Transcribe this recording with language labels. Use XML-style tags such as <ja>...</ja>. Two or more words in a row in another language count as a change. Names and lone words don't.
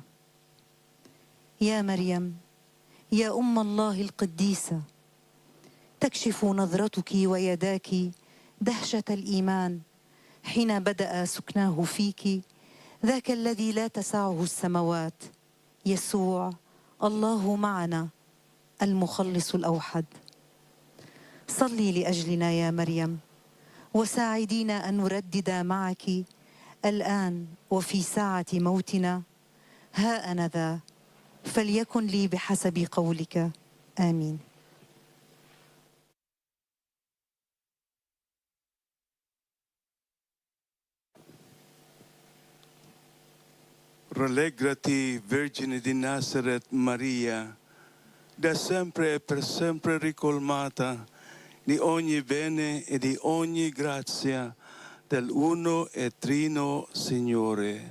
<ar>يا مريم يا أم الله القديسة، تكشف نظرتك ويداك دهشة الإيمان حين بدأ سكناه فيك ذاك الذي لا تسعه السماوات، يسوع الله معنا المخلص الأوحد. صلي لأجلنا يا مريم، وساعدينا أن نردد معك الآن وفي ساعة موتنا: ها أنا ذا، فليكن لي بحسب قولك. آمين.</ar> <it>Rallegrati, Vergine di Nazareth Maria, da sempre e per sempre ricolmata di ogni bene e di ogni grazia dell'uno e trino Signore.</it>